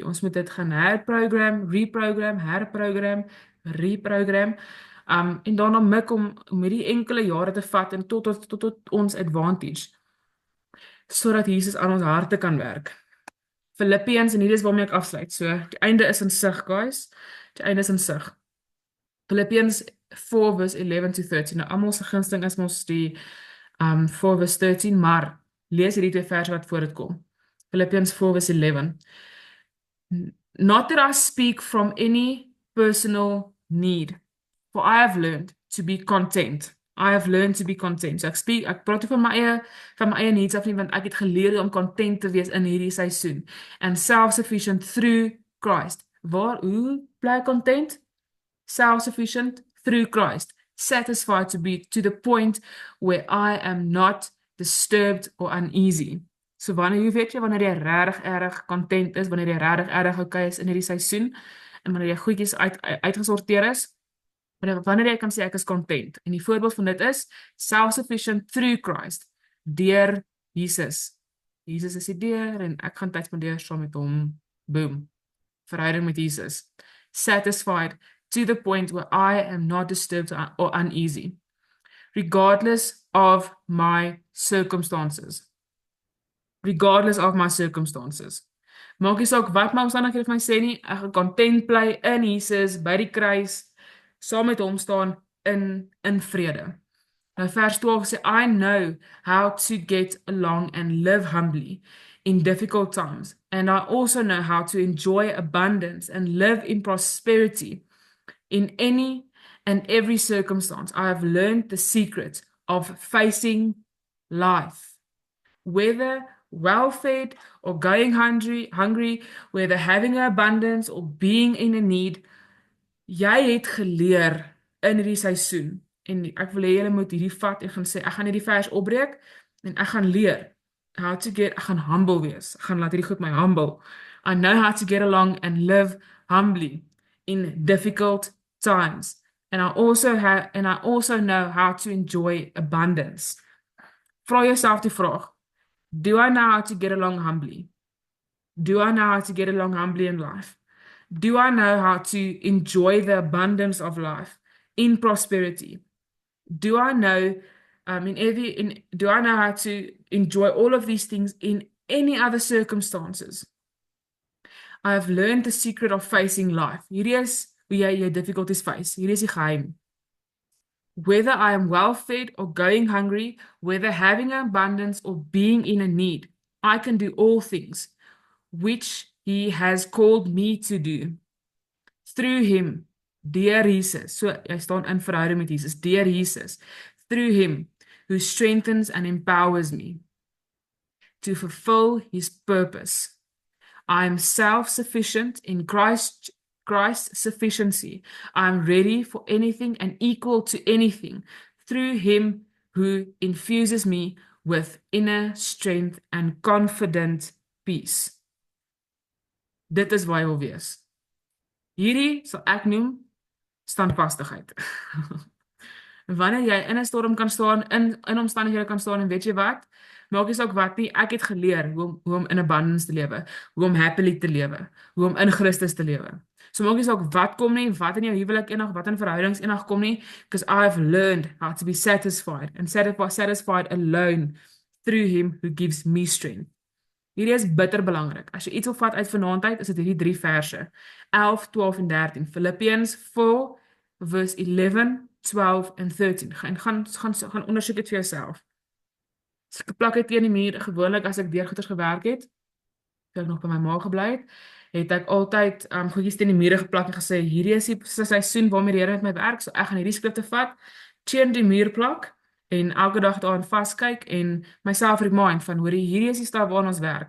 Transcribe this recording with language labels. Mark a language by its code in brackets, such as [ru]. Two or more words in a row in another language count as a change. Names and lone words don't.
[af] Ons moet dit gaan herprogram. En daarna mik om hierdie enkele jare te vat en tot ons advantage sodat Jesus aan ons harte kan werk. Filippiëns, en hier is waarmee ek afsluit. So, die einde is in sig, guys. Die einde is in sig. [en] Philippians 4 verse 11 to 13. [af] Nou, almal se gunsteling is mos die 4 verse 13, maar lees hierdie twee verse wat voor dit kom. [en] Philippians 4 verse 11. Not that I speak from any personal need, for I have learned to be content. I have learned to be content. [af] So ek praat nie van my eie needs af nie, want ek het geleer om content te wees in hierdie seisoen. [en] And self-sufficient through Christ. [af] Hoe bly ek content? [en] Self-sufficient through Christ, satisfied to be to the point where I am not disturbed or uneasy. [af] So wanneer jy regtig erg content is, wanneer jy regtig erg okay is in hierdie seisoen, en wanneer jy goedjies uitgesorteer is, wanneer jy kan sê ek is content. En die voorbeeld van dit is [en] self-sufficient through Christ, [af] deur Jesus. Jesus is die deur en ek gaan tyd spandeer saam met hom. Boom. Verhouding met Jesus. [en] Satisfied to the point where I am not disturbed or uneasy, regardless of my circumstances. Regardless of my circumstances. [af] Maak nie saak wat my omstandighede vir my sê nie, ek gaan content bly in Jesus by die kruis, saam met hom staan in vrede. Nou vers 12 sê [en] I know how to get along and live humbly in difficult times, and I also know how to enjoy abundance and live in prosperity in any and every circumstance. I have learned the secret of facing life, whether well fed or going hungry, whether having abundance or being in a need. [af] Jy het geleer in hierdie seisoen en ek wil hê julle moet hierdie vat en gaan sê ek gaan hierdie vers opbreek en ek gaan leer ek gaan humble wees. Ek gaan laat hierdie goed my humble. [en] I know how to get along and live humbly in difficult times. And I also know how to enjoy abundance. [af] Vra jouself die vraag, [en] do I know how to get along humbly? Do I know how to get along humbly in life? Do I know how to enjoy the abundance of life in prosperity? Do I know do I know how to enjoy all of these things in any other circumstances? I have learned the secret of facing life. [af] Hierdie is hoe jy jou [en] difficulties face. [af] Hierdie is die geheim. [en] Whether I am well fed or going hungry, whether having abundance or being in a need, I can do all things which he has called me to do. Through him, [af] deur Jesus. So jy staan in verhouding met Jesus, deur Jesus. [en] Through him who strengthens and empowers me to fulfill his purpose. I am self-sufficient in Christ's sufficiency. I am ready for anything and equal to anything through him who infuses me with inner strength and confident peace. [af] Dit is waar jy wil wees. Hierdie sal ek noem standvastigheid. Wanneer jy in 'n storm kan staan, in omstandighede kan staan en weet jy wat? Maak nie saak wat nie, ek het geleer hoe om in abundance te lewe, hoe om happily te lewe, hoe om in Christus te lewe. So maak nie saak wat kom nie, wat in jou huwelik enig, wat in verhoudings enig kom nie, [en] because I have learned how to be satisfied and satisfied alone through him who gives me strength. [af] Hierdie is bitter belangrik. As jy iets wil vat uit vanaand uit, is dit hierdie 3 verse. 11, 12 en 13. Philippians 4 verse 11, 12 en 13. Gaan ondersoek dit vir jouself. As ek geplak het teen die muur, gewoonlik as ek deur goeders gewerk het, toe ek nog by my ma gebly het ek altyd goedjies teen die mure geplak en gesê hierdie is die seisoen waarmee die Here met my werk, so ek gaan hierdie skrifte vat, teen die muur plak en elke dag daarin vaskyk en myself remind van hoor hierdie is die staf waarna ons werk.